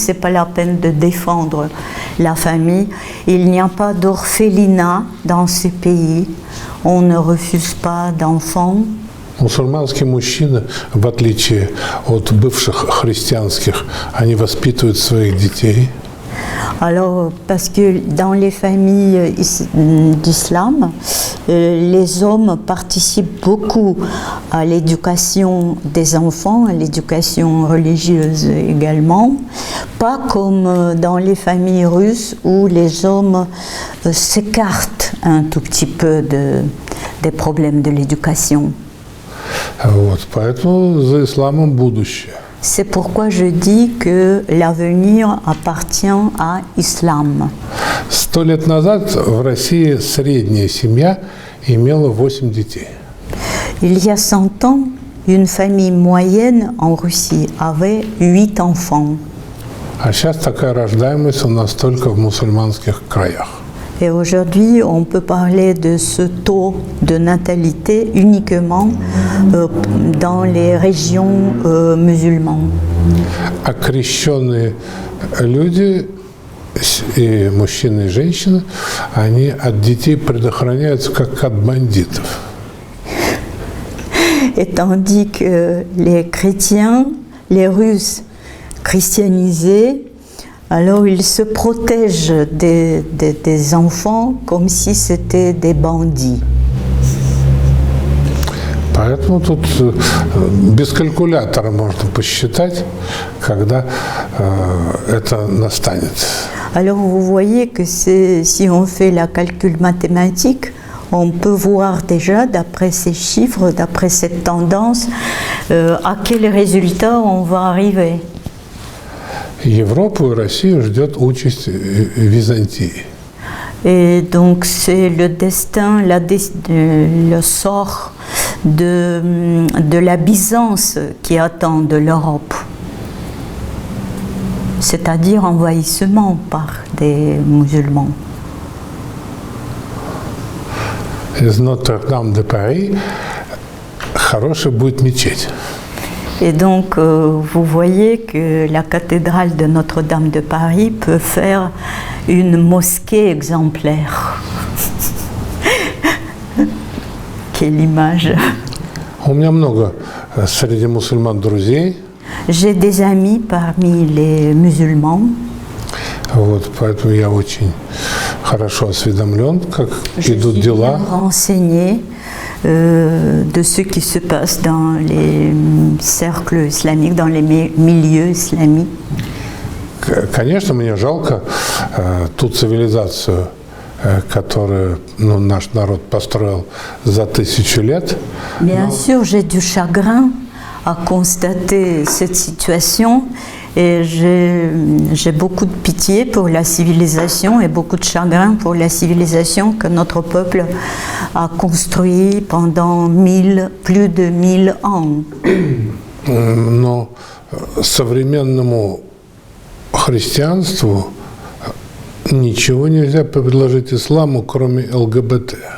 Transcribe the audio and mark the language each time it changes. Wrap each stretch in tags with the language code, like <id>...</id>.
<fr>C'est pas la peine de défendre la famille. Il n'y a pas d'orphelinat dans ces pays. On ne refuse pas d'enfants.</fr> <ru>Мусульманские мужчины, в отличие от бывших христианских, они воспитывают своих детей.</ru> <fr>Alors, parce que dans les familles d'islam, les hommes participent beaucoup à l'éducation des enfants, à l'éducation religieuse également, pas comme dans les familles russes où les hommes s'écartent un tout petit peu des problèmes de l'éducation.</fr> <ru>Вот, поэтому за исламом будущее.</ru> <fr>C'est pourquoi je dis que l'avenir appartient à l'islam.</fr> <ru>100 лет назад в России средняя семья имела 8 детей.</ru> <fr>Il y a 100 ans, une famille moyenne en Russie avait 8 enfants.</fr> <ru>А сейчас такая рождаемость у нас только в мусульманских краях.</ru> <fr>Et aujourd'hui, on peut parler de ce taux de natalité uniquement dans les régions musulmanes.</fr> <ru>А крещенные люди и мужчины, и женщины, они от детей предохраняются как от бандитов.</ru> <fr>Et tandis que les chrétiens, les Russes christianisés, alors ils se protègent des enfants comme si c'était des bandits.</fr> <ru>Поэтому тут без калькулятора можно посчитать, когда это настанет.</ru> <fr>Alors vous voyez que si on fait la calcul mathématique, on peut voir déjà, d'après ces chiffres, d'après cette tendance, à quel résultat on va arriver.</fr> <ru>Европу и Россию ждет участь Византии.</ru> <fr>Et donc c'est le destin, le sort de la Byzance qui attend de l'Europe. C'est-à-dire envahissement par des musulmans.</fr> <ru>Из Нотр-Дам де Пари хорошая будет мечеть.</ru> <fr>Et donc, vous voyez que la cathédrale de Notre-Dame de Paris peut faire une mosquée exemplaire. Quelle image!</fr> <ru>У меня много среди мусульман друзей.</ru> <fr>J'ai des amis parmi les musulmans.</fr> <ru>Вот, поэтому я очень хорошо осведомлен, как идут дела.</ru> <fr>Renseigné de ce qui se passe dans les cercles islamiques, dans les milieux islamiques.</fr> <ru>Конечно, мне жалко ту цивилизацию, которую наш народ построил за 1000 лет.</ru> <fr>Bien sûr, j'ai du chagrin à constater cette situation et j'ai beaucoup de pitié pour la civilisation et beaucoup de chagrin pour la civilisation que notre peuple a construit pendant plus de 1000 ans.</fr> <ru>Но современному христианству ничего нельзя предложить исламу, кроме ЛГБТ.</ru>